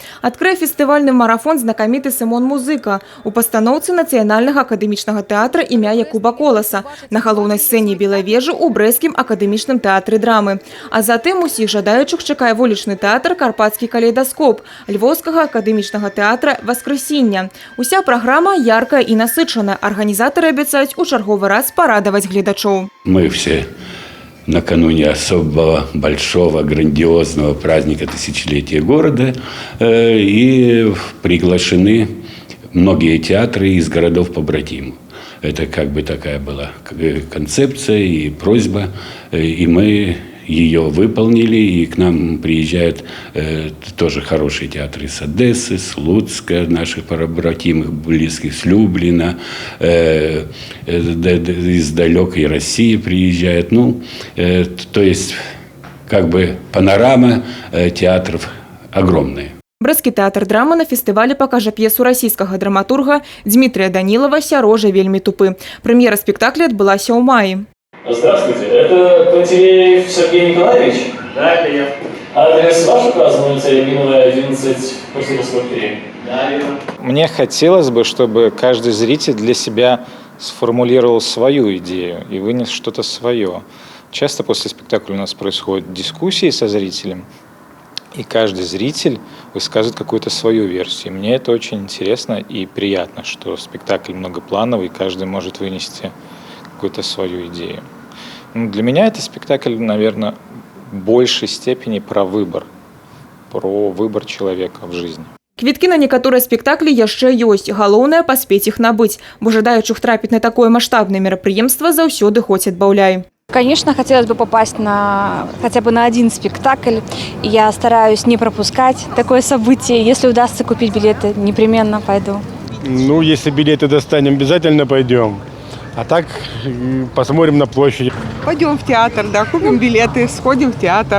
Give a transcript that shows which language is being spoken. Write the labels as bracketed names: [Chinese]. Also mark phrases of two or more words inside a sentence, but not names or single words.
[Belarusian] Адкрые фестывальны марафон знакаміты Сымон Музыка у пастаноўцы Нацыянальнага акадэмічнага тэатра імя Якуба Коласа на галоўнай сцэне Белай вежы ў Брэсцкім акадэмічным тэатры драмы. А затым усіх жадаючых чакае вулічны тэатр «Карпатскі калейдаскоп» Львовскага акадэмічнага тэатра «Васкрэсіння». Уся праграма яркая і насычаная. Арганізатары абяцаюць у чарговы раз парадаваць гледачоў. [Russian] Мы все накануне особого, большого, грандиозного праздника тысячелетия города и приглашены многие театры из городов-побратимов. Это как бы такая была концепция и просьба, и мы ее выполнили, и к нам приезжают тоже хорошие театры с Одессы, с Луцка, наших побратимых, близких, с Люблина, из далекой России приезжают. Ну, то есть как бы панорама театров огромная. [Belarusian] Брэсцкі тэатр драмы на фестывале пакажа п'есу расійскага драматурга Дмитрия Данилова «Сярожа вельмі тупы». Прэм'ера спектакля адбылася ў маі. [Russian] Здравствуйте, это Пантелеев Сергей Николаевич? Да, это я. Адрес ваш указан, улица Миновая, 11, после Москвы. Да, верно. Мне хотелось бы, чтобы каждый зритель для себя сформулировал свою идею и вынес что-то свое. Часто после спектакля у нас происходят дискуссии со зрителем, и каждый зритель высказывает какую-то свою версию. Мне это очень интересно и приятно, что спектакль многоплановый, и каждый может вынести какую-то свою идею. Для меня это спектакль, наверное, в большей степени про выбор человека в жизни. [Belarusian] Квіткі на некаторыя спектаклі яшчэ ёсць. Галоўнае паспець іх набыць, бо жадаючых трапіць на такое маштабнае мерапрыемства заўсёды хоць адбаўляй. [Russian] Конечно, хотелось бы попасть хотя бы на один спектакль. Я стараюсь не пропускать такое событие. Если удастся купить билеты, непременно пойду. Ну, если билеты достанем, обязательно пойдем. А так посмотрим на площади. Пойдем в театр, да, купим билеты, сходим в театр.